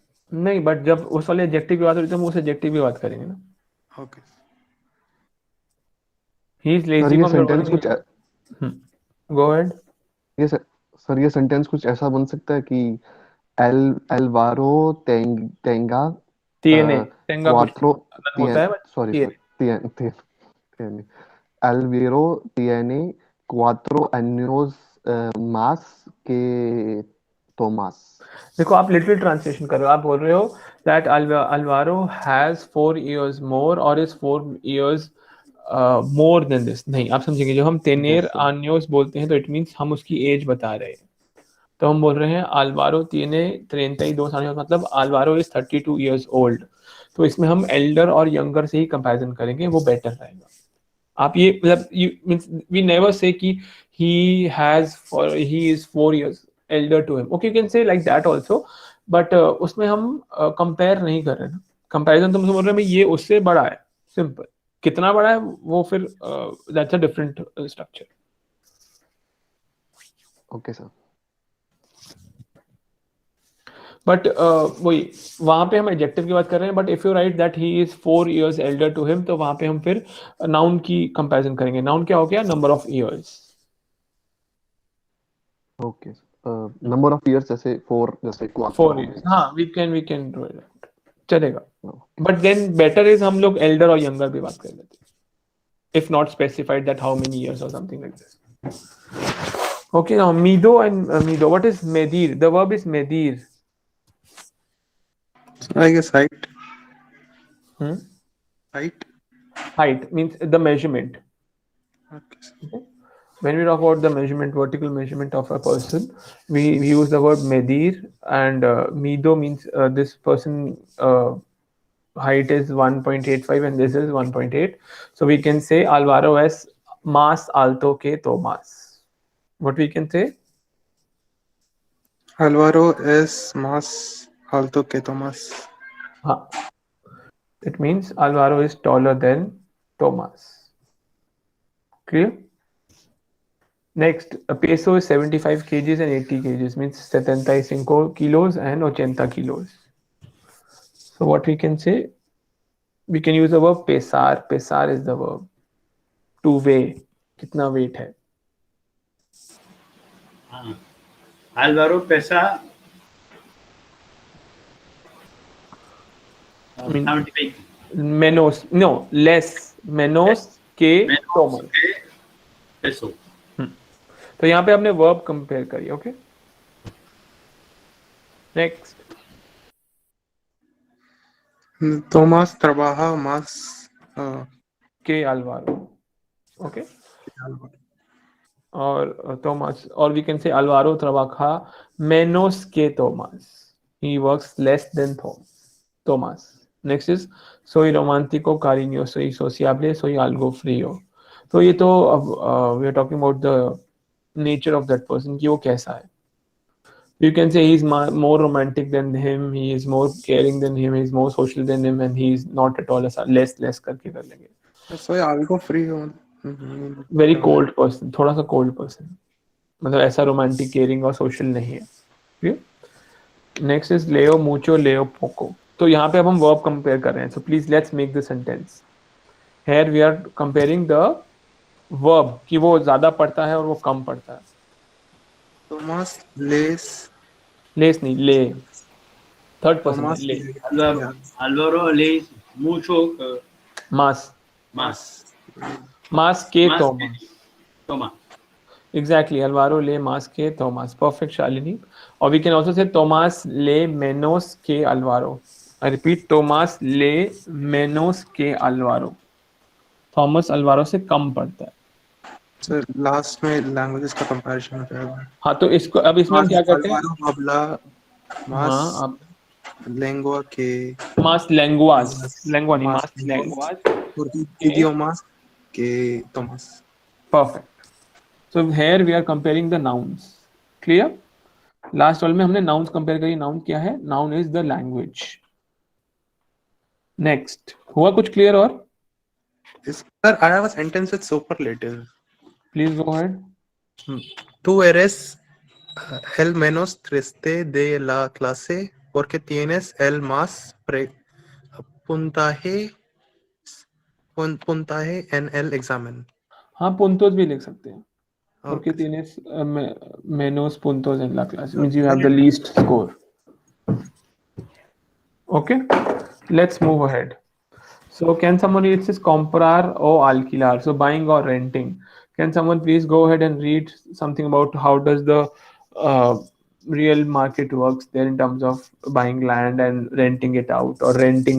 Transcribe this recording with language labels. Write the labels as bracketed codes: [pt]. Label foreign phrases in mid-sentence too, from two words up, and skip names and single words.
[hi] नहीं, बट जब उस वाले एडजेक्टिव की बात हो रही है तो हम उस एडजेक्टिव की बात करेंगे ना. [en] Okay. he is sir lazy [hi] ये को हम सेंटेंस बोलेंगे. कुछ [en] go ahead. [hi] ये सर ये सेंटेंस कुछ ऐसा बन सकता है कि [es] el Álvaro tenga tiene tenga कुछ cuatro [hi] अलग होता [es] tien [hi] है, बट [en] sorry [es] tiene. tiene Alviro tiene 4 años más que Tomás. [hi] देखो आप [en] literal translation [hi] कर रहे हो, आप बोल रहे हो [en] that Alvaro has 4 years more [hi] और [en] is 4 years more than this. [hi] नहीं, आप समझेंगे, जब हम [en] Yes [hi] तेनेर [en] sir. [hi] आन्योस बोलते हैं तो [en] it means [hi] हम उसकी एज बता रहे हैं. तो हम बोल रहे हैं अल्वारो [es] tiene 32 años, [en] मतलब अल्वारो is 32 years old. [hi] तो इसमें हम एल्डर और यंगर से ही कंपैरिजन करेंगे, वो बेटर रहेगा. आप ये मतलब [en] you mean we never say कि he is 4 years elder to him. Okay, you can say like that also, but [hi] उसमें हम कंपेयर नहीं कर रहे ना. कंपैरिजन तो हम बोल रहे हैं भाई ये उससे बड़ा है, सिंपल. कितना बड़ा है वो फिर [en] that's a different structure. Okay sir. [hi] बट वही, वहां पे हम एडजेक्टिव की बात कर रहे हैं. [en] but if you write that he is 4 years elder to him, [hi] तो वहां पे हम फिर नाउन की कंपैरिजन करेंगे. नाउन क्या हो गया? [en] number of years. Okay. Number of years [hi] जैसे 4 जैसे 4 हो [en] 4 years, [hi] गया. [en] हाँ, we can do it, चलेगा. Okay. but then better is [hi] हम लोग एल्डर और यंगर भी बात कर लेते हैं, [en] if not specified that how many years or something like this. Okay, now mido and mido. What is medir? The verb is medir. So I guess height. Hmm? Height. Height means the measurement. Okay. Okay? When we talk about the measurement, vertical measurement of a person, we use the word medir, and mido means this person height is 1.85 and this is 1.8. So we can say [es] Alvaro es más alto que Tomás. [en] What we can say? [es] Alvaro es más alto que Tomás. [en] Huh. It means Alvaro is taller than Tomás. Clear? Next, a peso is 75 kgs and 80 kgs, means 75 kilos and 80 kilos. So what we can say? We can use the verb pesar. Pesar is the verb. To weigh. [hi] कितना weight है? हाँ, [es] Álvaro pesa [en] I mean, [es] 75 menos, no, less. Menos que menos Tomás. que peso. [hi] तो यहाँ पे आपने [en] verb compare [hi] करिए. Okay. [en] Next. [es] Tomás trabaja más Que Alvaro. Okay. que Álvaro. [en] Or Thomas, or we can say Alvaro [es] trabaja menos que [en] Thomas. He works less than Thomas. [es] Next is soy romántico, cariñoso y sociable, soy algo frío. [hi] तो ये तो अब [en] we are talking about the nature of that person [hi] कि वो कैसा है. [en] You can say he's more romantic than him, he is more caring than him, he is more social than him, and he is not at all less [hi] करके कर लेंगे. [es] Soy algo frío. [en] Very cold person, [hi] थोड़ा सा [en] cold person. [hi] मतलब ऐसा रोमांटिक, केयरिंग और सोशल नहीं है. [en] next is [es] leo mucho leo poco. [hi] तो यहाँ पे अब हम [en] verb compare [hi] कर रहे हैं. [en] so please let's make the sentence. here we are comparing the verb [hi] कि वो ज्यादा पढ़ता है और वो कम पढ़ता है. [es] Tomás les. [hi] लेस नहीं, ले. [en] third person [es] Tomás lee. Álvaro lees mucho más. más. más que Más Tomás. que Tomás. एग्जैक्टली, Álvaro lee más que Tomás. [en] perfect शालिनी. [es] और [en] we can also say [es] Tomás lee menos que Álvaro. [en] I repeat, [es] Tomás lee menos que Álvaro. [hi] थॉमस अल्वारो से कम पढ़ता है. सर लास्ट में लैंग्वेजेस का कंपैरिजन हो जाएगा. हाँ, तो इसको अब इसमें हम क्या करते हैं? [es] Álvaro habla más [hi] हाँ, अब [es] lengua que más lenguas, lengua नहीं, más más lenguas lenguas. और idiomas que Tomás. [en] perfect. so here we are comparing the nouns. clear? [hi] लास्ट वाले में हमने [en] nouns compare [hi] करी. नाउन क्या है? [en] noun is the language. [hi] नेक्स्ट, हुआ कुछ क्लियर? और [en] Sir, I have a sentence with superlative. please go ahead. [es] Tú eres el menos triste de la clase. porque tienes el más puntaje puntaje en el examen. [hi] हाँ puntos भी लिख सकते हैं porque [en] Okay. [es] tienes menos puntos en la clase [en] means you have the least score. Okay, let's move ahead. So can someone read this comprar or alquilar? So buying or renting. Can someone please go ahead and read something about how does the uh, real market works there in terms of buying land and renting it out or renting?